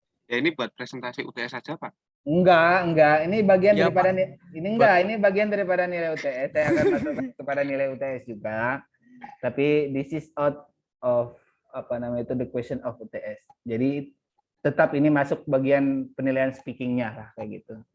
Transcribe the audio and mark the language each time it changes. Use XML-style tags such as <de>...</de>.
<id>Ya ini buat presentasi UTS saja, Pak. Enggak. Ini bagian ya, daripada ini bagian daripada nilai UTS. Saya akan masuk kepada nilai UTS juga.</id> <en>Tapi this is out of the question of UTS.</en> <id>Jadi tetap ini masuk bagian penilaian speakingnya lah kayak gitu.</id>